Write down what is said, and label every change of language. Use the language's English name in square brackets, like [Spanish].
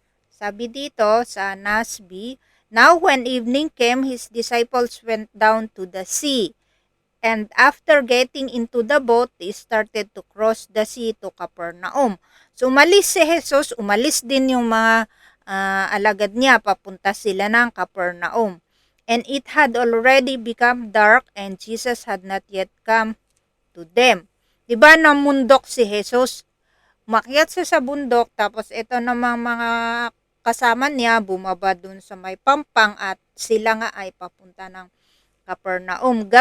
[English] Sabi dito sa NASB, "Now when evening came, his disciples went down to the sea. And after getting into the boat, they started to cross the sea to Capernaum." [Filipino] So umalis si Jesus, umalis din yung mga alagad niya, papunta sila ng Capernaum. [English] And it had already become dark and Jesus had not yet come to them. [Filipino] Diba namundok si Jesus? Umakyat siya sa bundok, tapos ito namang mga kasama niya bumaba dun sa may pampang at sila nga ay papunta ng Capernaum.